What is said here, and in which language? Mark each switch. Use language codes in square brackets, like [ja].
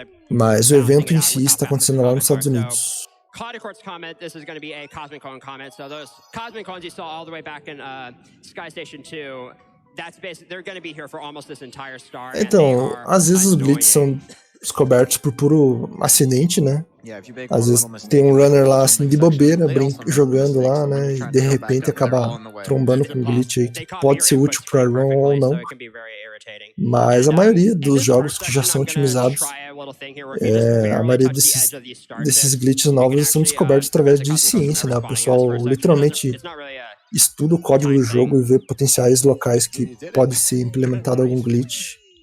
[pt] Mas o evento em si está acontecendo lá nos Estados Unidos. [en] Claudicort's comment, this is going to be a Cosmic Cone comment. So those Cosmic Cones you saw all the way back in Sky Station 2, that's basically, they're going to be here for almost this entire star. [pt] Então, às vezes os glitches são descobertos por puro acidente, né? Às vezes tem um runner lá assim de bobeira, jogando lá, né? E de repente acaba trombando com um glitch aí que pode ser útil para run ou não. Mas a maioria dos jogos que já são otimizados, a maioria desses glitches novos são descobertos através de ciência, né? O pessoal literalmente estuda o código do jogo e vê potenciais locais que pode ser implementado algum glitch.